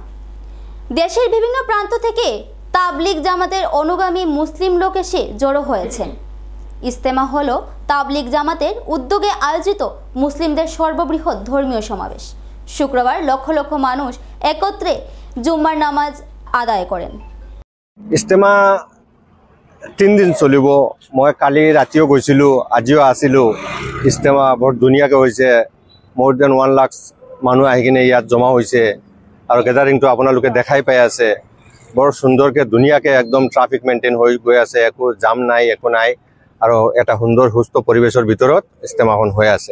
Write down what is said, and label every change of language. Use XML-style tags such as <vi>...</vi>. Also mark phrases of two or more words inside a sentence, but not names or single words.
<bn>দেশের বিভিন্ন প্রান্ত থেকে তাবলিগ জামাতের অনুগামী মুসলিম লোক এসে জড়ো হয়েছেন। ইজতেমা হলো তাবলিগ জামাতের উদ্যোগে আয়োজিত মুসলিমদের সর্ববৃহৎ ধর্মীয় সমাবেশ। শুক্রবার লক্ষ লক্ষ মানুষ একত্রে জুম্মার নামাজ আদায় করেন।</bn> <as>ইজতেমা 3 দিন চলিব। মই কালি ৰাতিও গৈছিলোঁ, আজিও আছিলোঁ। ইজতেমা বৰ ধুনীয়াকৈ হৈছে। মোৰ দেন 1 লাখ মানুহ আহি কিনে ইয়াত জমা হৈছে আৰু গেদাৰিংটো আপোনালোকে দেখাই পাই আছে। বৰ সুন্দৰকৈ ধুনীয়াকৈ একদম</as> <en>traffic maintain</en> <as>হৈ গৈ আছে, একো জাম নাই, একো নাই আৰু এটা সুন্দৰ সুস্থ পৰিৱেশৰ ভিতৰত ইজতেমাখন হৈ আছে।</as>